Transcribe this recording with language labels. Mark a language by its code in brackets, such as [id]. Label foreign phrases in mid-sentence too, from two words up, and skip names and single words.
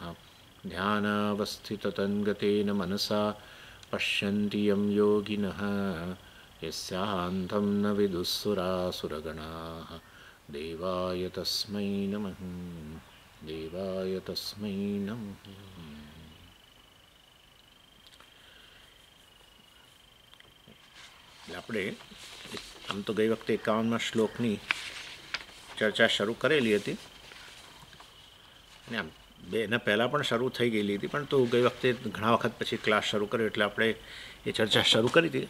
[sa] ध्यानावस्थिततन्गतेन मनसा पश्यन्ति यं योगिनः यस्यान्तं न विदुःसुरासुरगणाः देवाय तस्मै नमः देवाय तस्मै नमः। [gu] આપણે આમ તો ગઈ વખતે 51મા શ્લોકની ચર્ચા શરૂ કરેલી હતી અને આમ એના પહેલાં પણ શરૂ થઈ ગયેલી હતી, પણ તો ગઈ વખતે ઘણા વખત પછી ક્લાસ શરૂ કર્યો એટલે આપણે એ ચર્ચા શરૂ કરી હતી.